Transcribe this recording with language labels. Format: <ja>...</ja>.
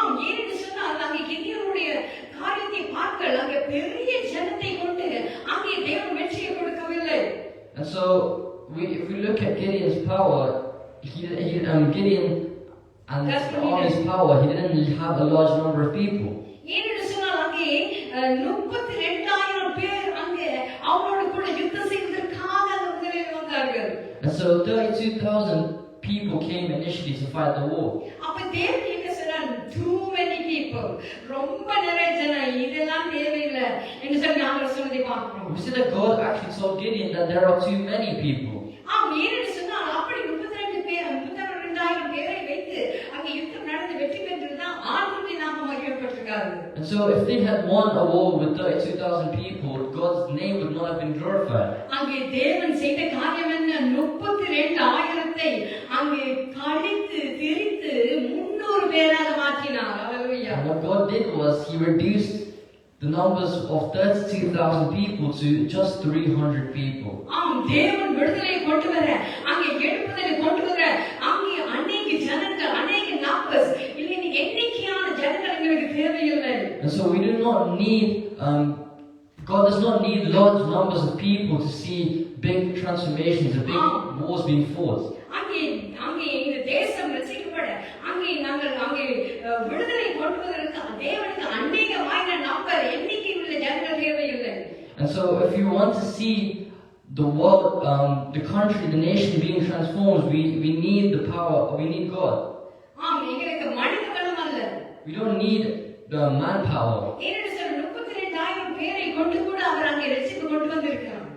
<ta>ஏன்னு சொன்னால் அங்கே கிதியோனுடைய காரியத்தை பார்க்க அங்கே பெரிய ஜனத்தை கொண்டு அங்கே தேவன் வெற்றியை கொடுக்கவில்லை.</ta> <en>And so if we look at Gideon's power, Gideon and the army's power, he didn't have a large number of people.</en> <ta>ஏன்னு சொன்னால் அங்கே 32,000 பேர் அங்கே அவரோடு கூட யுத்தம் செய்வதற்காக அந்த முதலில் வந்தார்கள்.</ta> <en>And so 32,000 people came initially to fight the war.</en> <ta>அப்ப தேவன் என்ன சொன்னார்?</ta> <en>Too many people,</en> <ta>ரொம்ப நிறைய ஜனம், இதெல்லாம் தேவையில்லை என்று சொல்லி நாங்கள் சொன்னதை பார்க்கிறோம்.</ta> <en>We see that God actually told Gideon that there are too many people.</en> <ta>ஏன்னு சொன்னால் அப்படி 32,000 பேரை வைத்து அங்கே யுத்தம் நடந்து வெற்றி பெற்றிருந்தா ஆண்டவருடைய நாமம் மகிமைப்பட்டிருக்காது.</ta> <en>And so if they had won a war with 32,000 people, God's name would not have been glorified.</en> <ta>அங்கே தேவன் செய்த காரியம் என்ன? 32,000 அங்கே கழித்து திரித்து 300 பேராக மாற்றினார். ஹல்லேலூயா.</ta> <en>And what God did was he reduced the numbers of 32,000 people to just 300 people.</en> <ta>தேவன் விடுதலையை கொண்டு வர, அங்கே எழுப்புதலை கொண்டு வர, அங்கே அநேக ஜனங்கள், அநேக நம்பர்ஸ், இல்லை எண்ணிக்கையான ஜனங்கள் எங்களுக்கு தேவையில்லை.</ta> <en>And so we do not need God does not need large numbers of people to see big transformations, the big wars being fought.</en> <ta>அங்கே இந்த தேசம் ரட்சிக்கப்பட, அங்கே நாங்கள் அங்கே விடுதலை கொண்டு வருவதற்கு தேவனுக்கு அநேகமான நம்பர் எண்ணிக்கை உள்ள ஜனங்கள் தேவையில்லை.</ta> <en>And so if you want to see the world, the country, the nation being transformed, we need the power, we need God.</en> <ta>எங்களுக்கு மனித பலம் அல்ல.</ta> <en>We don't need the manpower.</en> <ta>ஏனென்று சொன்னால் 32,000 பேரை கொண்டு கூட அவர் அங்கே ரட்சிப்பு கொண்டு வந்திருக்கிறார்.</ta>